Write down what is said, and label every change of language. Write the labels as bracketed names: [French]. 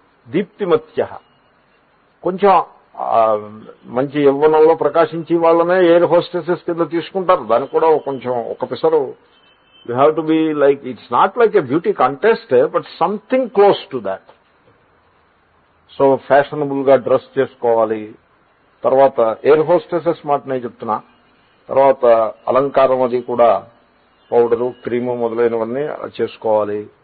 [Telugu] దీప్తిమత్య, కొంచెం మంచి యవ్వనంలో ప్రకాశించే వాళ్ళనే ఎయిర్ హోస్టెసెస్ కింద తీసుకుంటారు. దానికి కూడా కొంచెం ఒక పిసరు [English] You have to be like, it's not like a beauty contest, but something close to that. [Telugu] So fashionable గా డ్రెస్ చేసుకోవాలి. తర్వాత ఎయిర్ హోస్టెసెస్ మాట నేను చెప్తున్నా. తర్వాత అలంకారం అది కూడా పౌడరు, క్రీము మొదలైనవన్నీ చేసుకోవాలి.